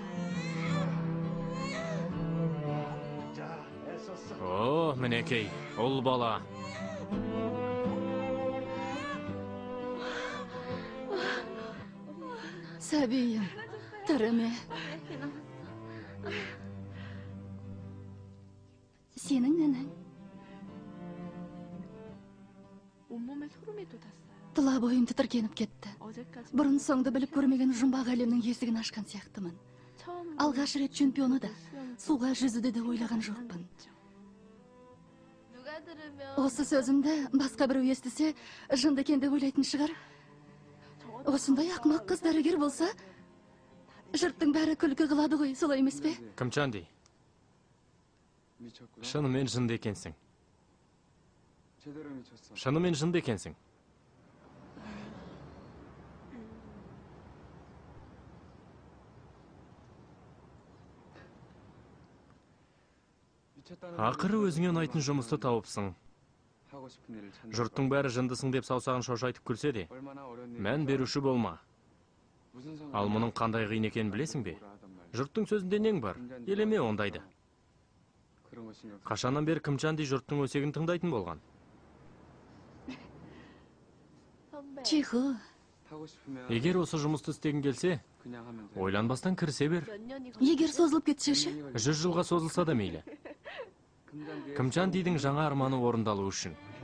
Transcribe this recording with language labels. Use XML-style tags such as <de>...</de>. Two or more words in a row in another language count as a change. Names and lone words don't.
<kk>О, мінекей. Ұл бала. Сәбейім, тіріме. Сенің ненің?</kk> <ko>온몸에 소름이 돋았어요.</ko> <kk>Тұла бойым тітіркеніп кетті.</kk> <ko>어제까지</ko> <kk>Бұрын соңды біліп көрмеген жұмбақ әлемнің есігін ашқан сияқтымын.</kk> <ko>처음</ko> <kk>Алғаш рет чемпионы да, суға жүзуді де ойлаған жоқпын.</kk> <ko>누가 들으면</ko> <kk>Осы сөзімді басқа біреу естісе, жынды екен деп ойлайтын шығар. Осындай ақмақ қыз дәрігер болса, жұрттың бәрі күлкі қылады ғой, солай емес пе? Кімчанди,</kk> <ko>미쳤고요.</ko> <kk>шынымен жынды екенсің.</kk> <ko>제대로 미쳤어.</ko> <kk>Шынымен жынды екенсің.</kk> <ko>미쳤다는</ko> <kk>Ақыры өзіңе ұнайтын жұмысты тауыпсың.</kk> <ko>하고 싶은 일을 찾는</ko> <kk>Жұрттың бәрі жындысың деп саусағын шошайтып күлсе де,</kk> <ko>얼마나 어려운</ko> <kk>мән беруші болма.</kk> <ko>무슨 상관</ko> <kk>Ал мұның қандай қиын екенін білесің бе? Жұрттың сөзінде нең бар? Елеме ондайды.</kk> <ko>그런 거 신경</ko> <kk>Қашаннан бері Кімчанди жұрттың өсегін тыңдайтын болған?</kk> <ko>선배</ko> <kk>Чихо,</kk> <ko>하고 싶으면</ko> <kk>Егер осы жұмысты істегің келсе,</kk> <ko>그냥 하면 돼.</ko> <kk>ойланбастан кірісе бер.</kk> <ko>몇 년이</ko> <kk>егер созылып кетсе ше? 100 жылға созылса да мейлі. Кімчандидің жаңа арманы орындалу үшін.</kk>